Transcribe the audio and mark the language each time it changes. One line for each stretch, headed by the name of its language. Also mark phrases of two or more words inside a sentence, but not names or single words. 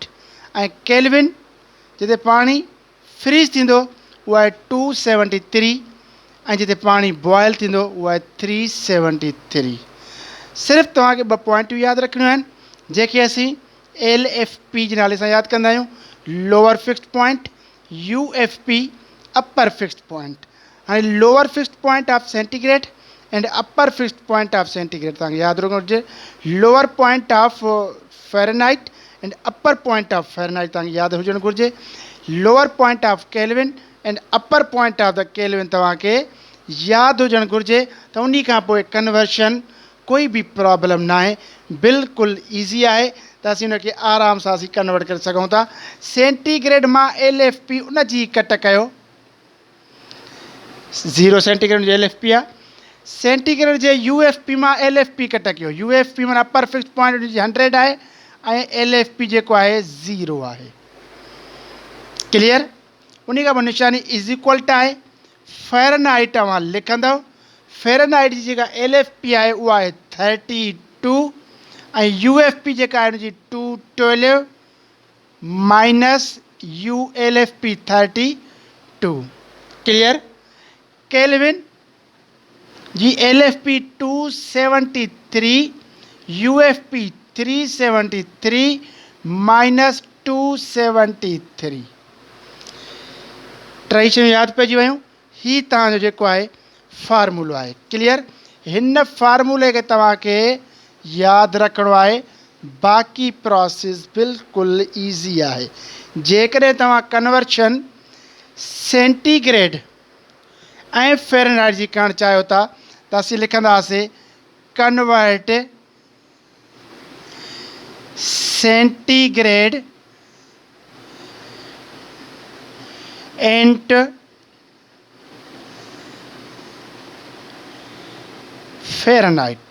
Sindhi: ऐं केल्विन जिते पाणी फ्रीज़ थींदो उहो आहे 273, ऐं जिते पाणी बॉयल थींदो उहो आहे 373। सिर्फ़ु तव्हांखे ॿ पॉइंटियूं यादि रखणियूं आहिनि जेके असीं LFP जे नाले सां यादि कंदा आहियूं।
English: Lower fixed point, UFP upper fixed point.
Sindhi: हाणे
English: lower fixed point of centigrade and upper fixed point of centigrade
Sindhi: तव्हांखे यादि रखणु घुरिजे।
English: lower point of Fahrenheit and upper point of Fahrenheit
Sindhi: तव्हांखे यादि हुजणु घुरिजे।
English: lower point of Kelvin and upper point of the Kelvin
Sindhi: तव्हांखे यादि हुजणु घुरिजे। त उन खां पोइ कन्वर्शन कोई बि प्रॉब्लम न आहे, बिल्कुलु ईज़ी आहे। त असीं उनखे आराम सां असीं कन्वर्ट करे सघूं था। सेंटीग्रेड मां LFP उन जी कट कयो। 0 सेंटीग्रेड जो LFP आहे। सेंटीग्रेड जे UFP मां LFP कट कयो। UFP माना
English: upper fixed point
Sindhi: 100 आहे ऐं LFP जेको आहे 0 आहे। क्लियर? उन खां पोइ निशानी
English: is equal to
Sindhi: आहे फ़ारेनहाइट तव्हां लिखंदव। फ़ारेनहाइट जी जेका LFP आहे उहा आहे 32, ऐं UFP जेका आहे हुनजी 212 माइनस LFP 32। क्लियर? केल्विन जी LFP 273, UFP 373 माइनस 273। टई शयूं यादि पइजी वियूं। ही तव्हांजो जेको आहे फार्मूलो आहे। क्लियर? हिन फार्मूले खे तव्हांखे यादि रखिणो आहे। बाक़ी प्रोसेस बिल्कुलु ईज़ी आहे। जेकॾहिं तव्हां कन्वर्शन सेंटीग्रेड ऐं फ़ारेनहाइट जी करणु चाहियो था त असीं लिखंदासीं
English: convert centigrade and Fahrenheit.